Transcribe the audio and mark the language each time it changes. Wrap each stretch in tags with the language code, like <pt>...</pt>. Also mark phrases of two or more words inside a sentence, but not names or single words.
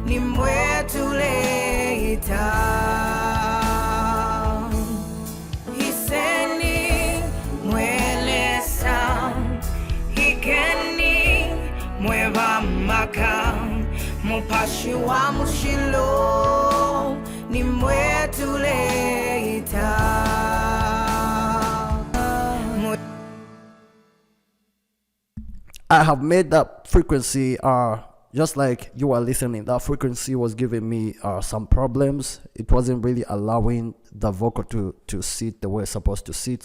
<bem>nimwetuleta hiseni mwelesa ikeni mweva makao mupashi wa mushilo nimwetuleta</bem> <en>I have made that frequency just like you are listening. That frequency was giving me some problems. It wasn't really allowing the vocal to sit the way it's supposed to sit.</en>